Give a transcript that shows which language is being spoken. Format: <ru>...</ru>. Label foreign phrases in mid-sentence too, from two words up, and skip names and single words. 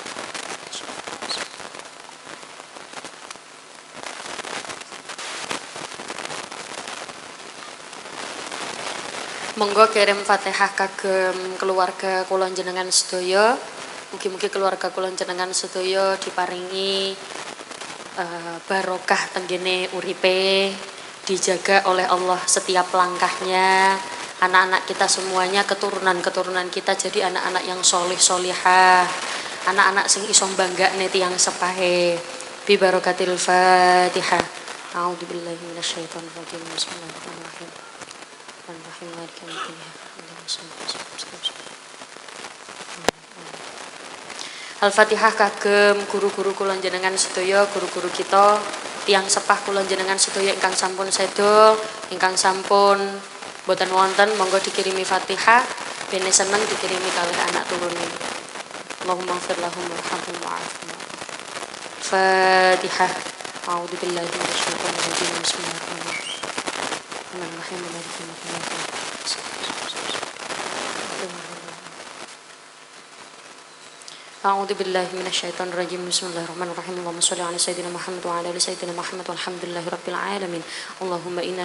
<jv>Monggo kirim Fatihah kagem keluarga kula jenengan sedaya. Mugi-mugi keluarga kula jenengan sedaya diparingi barokah tenggene uripe,</jv> <id>dijaga oleh Allah setiap langkahnya. Anak-anak kita semuanya, keturunan-keturunan kita jadi anak-anak yang soleh-solehah.</id> <jv>Anak-anak sing iso banggane tiyang sepahe.</jv> <ar>ببركة الفاتحة. أعوذ بالله من الشيطان الرجيم. بسم الله الرحمن الرحيم.</ar> <jv>Al-Fatihah kagem guru-guru kula jenengan sedaya, guru-guru kita, tiyang sepah kula jenengan sedaya ingkang sampun sedo, ingkang sampun boten wonten, monggo dikirimi Fatihah, bene seneng dikirimi kalih anak turune.</jv> <ar>اللهم اغفر لهم وارحمهم وعافهم. Fatihah. أعوذ بالله من الشيطان الرجيم. بسم الله الرحمن الرحيم. أعوذ بالله من الشيطان الرجيم بسم الله الرحمن الرحيم اللهم صل على سيدنا محمد وعلى آل سيدنا محمد والحمد لله رب العالمين اللهم إنا</ar>